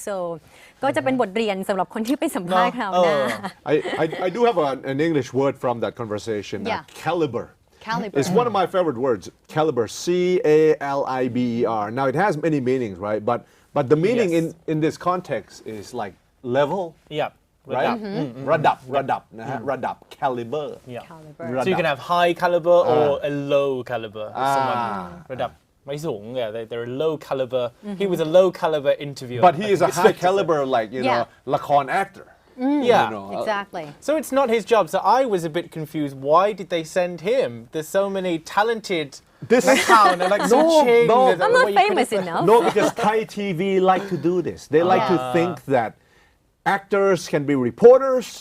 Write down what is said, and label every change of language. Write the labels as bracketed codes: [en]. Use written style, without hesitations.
[th] So ก็จะเป็นบทเรียนสำหรับคนที่ไปสัมภาษณ์คราวหน้า [en] I do have an English word from that conversation. Yeah. Caliber. Caliber. It's one of my favorite words. Caliber. C-A-L-I-B-E-R. Now it has many meanings, right? But the meaning Yes. in this context is like level. Yeah. Right? [th] Radap นะฮะ Radap caliber. [en] Yeah. Caliber. So you can have high caliber or a low caliber. Someone [th] ระดับไม่สูง [en] they're a low caliber. He was a low caliber interviewer. But he is a high caliber, like,ละครactor. Yeah. Exactly. So it's not his job. So I was a bit confused. Why did they send him? There's so many talented town and like Ching. No. I'm not famous enough. No, because Thai TV like to do this. They like to think that actors can be reporters.